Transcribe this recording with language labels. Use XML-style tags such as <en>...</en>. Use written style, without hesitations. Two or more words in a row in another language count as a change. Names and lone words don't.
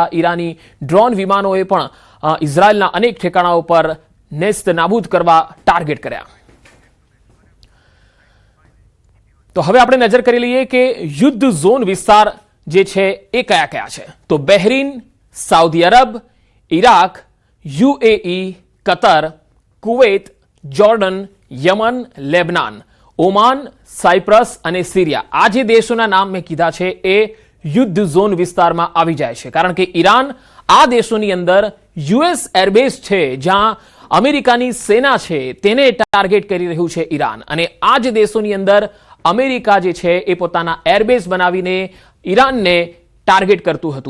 <gu>ઈરાની ડ્રોન વિમાનોએ પણ ઇઝરાયલના અનેક ઠેકાણાઓ પર નેસ્ત નાબૂદ કરવા ટાર્ગેટ કર્યા। તો હવે આપણે નજર કરી લઈએ કે યુદ્ધ ઝોન વિસ્તાર જે છે એ કયા કયા છે। તો બહેરીન, સાઉદી અરબ, ઇરાક, યુએઈ, કતર, कुवैत, जॉर्डन, यमन, लेबनान, ओमान, साइप्रस અને સિરિયા। આ જે દેશોના નામ મેં કીધા છે એ યુદ્ધ ઝોન વિસ્તારમાં આવી જાય છે, કારણ કે ઈરાન આ દેશોની અંદર યુએસ એરબેઝ છે જ્યાં અમેરિકાની સેના છે તેને ટાર્ગેટ કરી રહ્યું છે ઈરાન। અને આ જ દેશોની અંદર અમેરિકા જે છે એ પોતાના એરબેઝ બનાવીને ઈરાનને ટાર્ગેટ કરતું હતું।</gu>